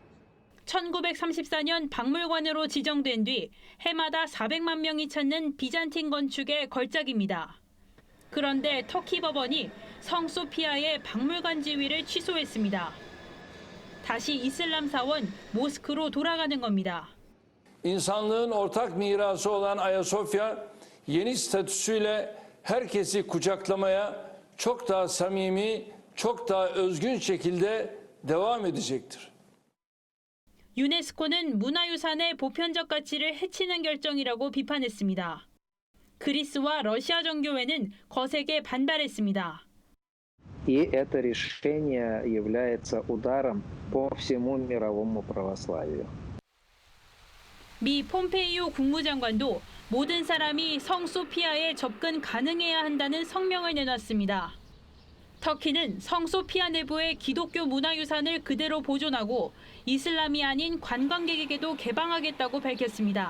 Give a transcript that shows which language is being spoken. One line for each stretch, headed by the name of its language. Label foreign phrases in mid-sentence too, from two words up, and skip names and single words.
Korean: 1934년 박물관으로 지정된 뒤 해마다 400만 명이 찾는 비잔틴 건축의 걸작입니다. 그런데 터키 법원이 성 소피아의 박물관 지위를 취소했습니다. 다시 이슬람 사원 모스크로 돌아가는 겁니다.
Turkish: İnsanlığın ortak mirası olan Ayasofya yeni statüsüyle herkesi kucaklamaya çok daha samimi, çok daha özgün şekilde devam edecektir.
Korean: 유네스코는 문화유산의 보편적 가치를 해치는 결정이라고 비판했습니다. 그리스와 러시아 정교회는 거세게 반발했습니다.
Russian: И это решение является ударом по всему мировому православию.
Korean: 미 폼페이오 국무장관도 모든 사람이 성 소피아에 접근 가능해야 한다는 성명을 내놨습니다. 터키는 성 소피아 내부의 기독교 문화유산을 그대로 보존하고 이슬람이 아닌 관광객에게도 개방하겠다고 밝혔습니다.